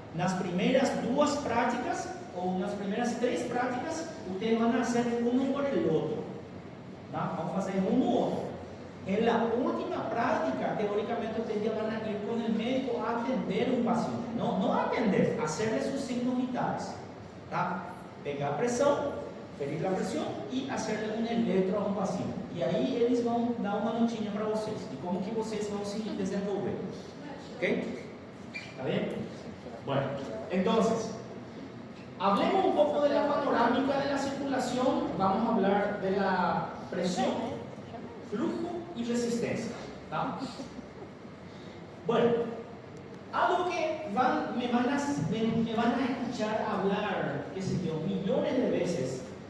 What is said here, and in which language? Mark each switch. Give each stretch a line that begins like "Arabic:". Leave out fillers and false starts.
Portuguese: Nas primeras duas
Spanish: prácticas, o nas primeras 3 prácticas, ustedes van a hacer uno por el otro, ¿tá? Vamos a hacer uno u otro. En la última práctica, teóricamente ustedes ya van a ir con el médico a atender un paciente, no a atender, a hacerle sus signos vitales, ¿tá?
Portuguese: Pegar pressão,
Spanish: ferir la presión y hacerle un electro a un paciente. Y ahí
Portuguese: eles vão dar uma notinha para vocês de como que vocês vão se desenvolver.
Spanish: ¿Ok? ¿Está bien? Bueno, entonces, hablemos un poco de la panorámica de la circulación. Vamos a hablar de la presión, flujo y resistencia, ¿tá? Bueno, algo que me van a escuchar hablar, qué sé yo, millones de veces,